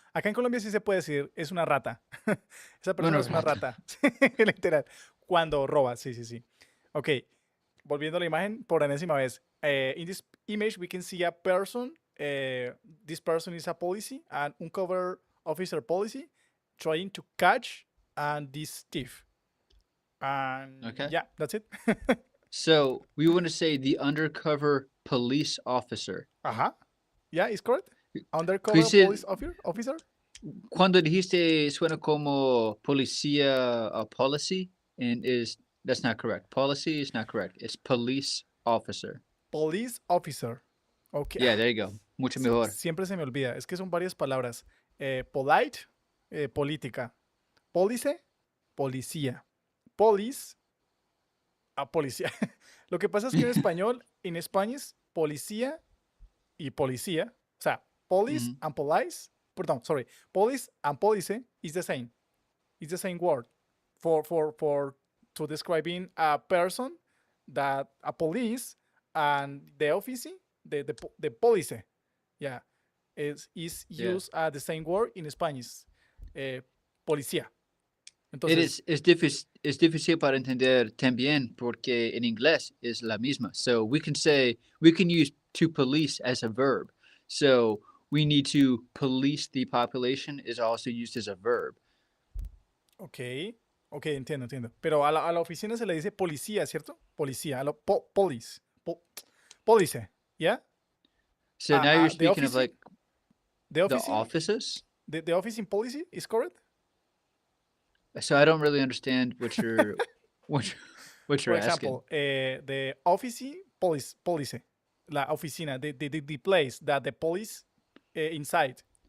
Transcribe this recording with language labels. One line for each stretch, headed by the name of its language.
Spanish: Acá en Colombia sí se puede decir, es una rata. Esa persona Una es una rata. rata. Literal. Cuando roba, sí, sí, sí. Ok, volviendo a la imagen por enésima vez.
English: In this image, we can see a person. This person is a policy, an uncover officer policy, trying to catch this thief. And Okay. yeah, that's it. So we want to say the undercover police officer. Ajá. Yeah, is correct. Undercover
Spanish: Dice-
English: police officer.
Spanish: Cuando dijiste suena como policía policy,
English: and that's not correct. Policy is not correct. It's police officer. Police officer. Okay. Yeah, there you go.
Spanish: Mucho mejor. Siempre se me olvida. Es que son varias palabras. Polite, política.
English: Police, policía. Police, policía.
Spanish: Lo que pasa es que en español, en España es policía y policía. O sea, police and police. Perdón, sorry.
English: Police and police is the same. It's the same word for to describing a person that a police and the office, the police, yeah, is Yeah. used the same word in Spanish, policía. It
Spanish: Entonces, es difícil para entender también porque en inglés es la misma.
English: So we can use to police as a verb. So we need to police the population is also used as a verb.
Spanish: ok, entiendo. Pero a la oficina se le dice policía, ¿cierto? Policía, a lo police, police, ¿ya?
English: So now you're the speaking of office- like The the office, offices. the office in policy is correct. So I don't really understand what you're what you're For asking. example, the office police, la oficina, the place that the police inside